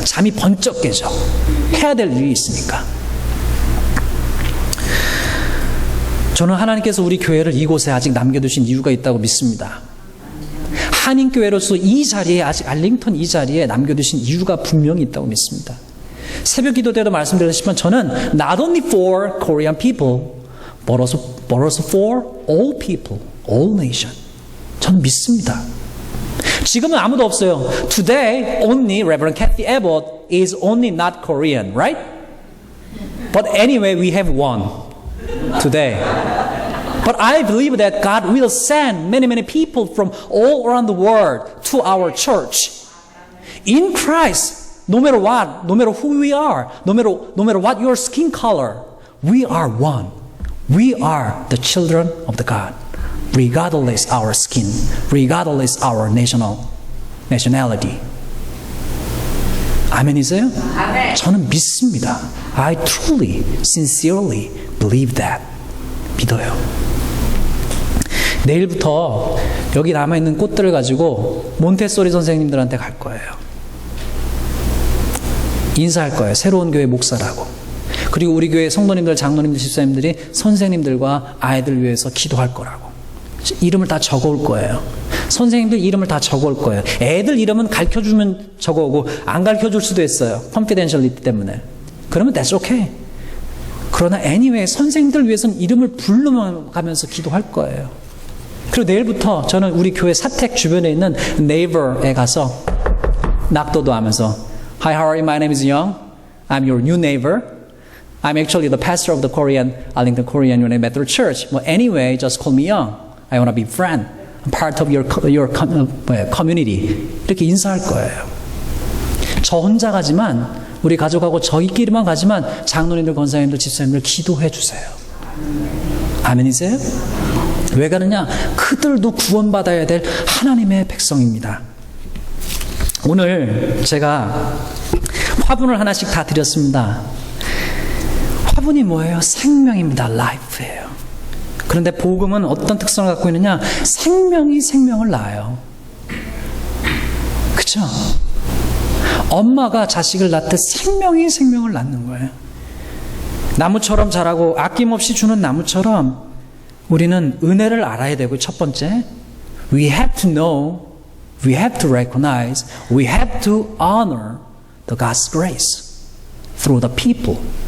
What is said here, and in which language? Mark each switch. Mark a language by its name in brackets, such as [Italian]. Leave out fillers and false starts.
[Korean] 잠이 번쩍 깨죠. 해야 될 일이 있으니까. 저는 하나님께서 우리 교회를 이곳에 아직 남겨두신 이유가 있다고 믿습니다. 한인교회로서 이 자리에, 아직 알링턴 이 자리에 남겨두신 이유가 분명히 있다고 믿습니다. 새벽 기도 때도 말씀드렸지만 저는 [English] not only for Korean people but also for all people, all nation. [Korean] 저는 믿습니다. 지금은 아무도 없어요. [English] Today only Reverend Kathy Abbott is only not Korean, right? But anyway, we have one today. But I believe that God will send many people from all around the world to our church. In Christ, no matter what, no matter who we are, no matter what your skin color, we are one. We are the children of the God. Regardless our skin, regardless our nationality. [Korean] 아멘이세요? 아멘. 저는 믿습니다. [English] I truly, sincerely believe that. [Korean] 믿어요. 내일부터 여기 남아있는 꽃들을 가지고 몬테소리 선생님들한테 갈 거예요. 인사할 거예요. 새로운 교회 목사라고. 그리고 우리 교회 성도님들, 장로님들, 집사님들이 선생님들과 아이들 위해서 기도할 거라고. 이름을 다 적어올 거예요. 선생님들 이름을 다 적어올 거예요. 애들 이름은 가르쳐주면 적어오고 안 가르쳐줄 수도 있어요. confidentiality 때문에. 그러면 [English] that's okay. [Korean] 그러나 anyway 선생님들 위해서는 이름을 불러가면서 기도할 거예요. 그리고 내일부터 저는 우리 교회 사택 주변에 있는 neighbor에 가서 낙도도 하면서 [English] Hi, how are you? My name is Young. I'm your new neighbor. I'm actually the pastor of the Arlington Korean United Methodist Church. Well, anyway, just call me Young. I want to be friend. part of your community. [Korean] 이렇게 인사할 거예요. 저 혼자 가지만, 우리 가족하고 저희끼리만 가지만 장로님들, 권사님들, 집사님들 기도해 주세요. 아멘이세요? 왜 가느냐? 그들도 구원받아야 될 하나님의 백성입니다. 오늘 제가 화분을 하나씩 다 드렸습니다. 화분이 뭐예요? 생명입니다. life예요. 그런데 복음은 어떤 특성을 갖고 있느냐? 생명이 생명을 낳아요. 그렇죠? 엄마가 자식을 낳듯 생명이 생명을 낳는 거예요. 나무처럼 자라고 아낌없이 주는 나무처럼 우리는 은혜를 알아야 되고, 첫 번째, [English] we have to know, we have to recognize, we have to honor the God's grace through the people.